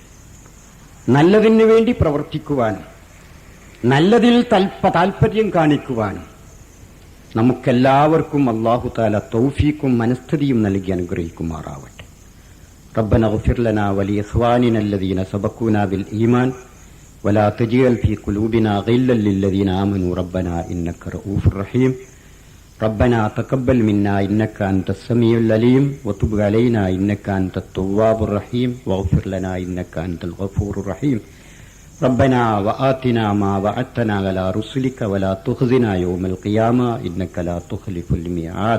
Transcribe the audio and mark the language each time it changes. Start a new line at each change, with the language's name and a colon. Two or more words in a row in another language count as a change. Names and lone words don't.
Malayalam: നല്ലതിനു വേണ്ടി പ്രവർത്തിക്കുവാനും നല്ലതിൽ താൽപര്യം കാണിക്കുവാനും നമുക്കെല്ലാവർക്കും അല്ലാഹു തആല തൗഫീഖും മനസ്ഥിതിയും നൽകി അനുഗ്രഹിക്കുമാറാവട്ടെ.
Arabic: ربنا اغفر لنا ولإخواننا الذين سبقونا بالإيمان ولا تجعل في قلوبنا غلا للذين آمنوا ربنا إنك رءوف رحيم. ربنا تقبل منا إنك أنت السميع العليم وتب علينا إنك أنت التواب الرحيم واغفر لنا إنك أنت الغفور الرحيم. ربنا وآتنا ما وعدتنا على رسلك ولا تخزنا يوم القيامة إنك لا تخلف الميعاد.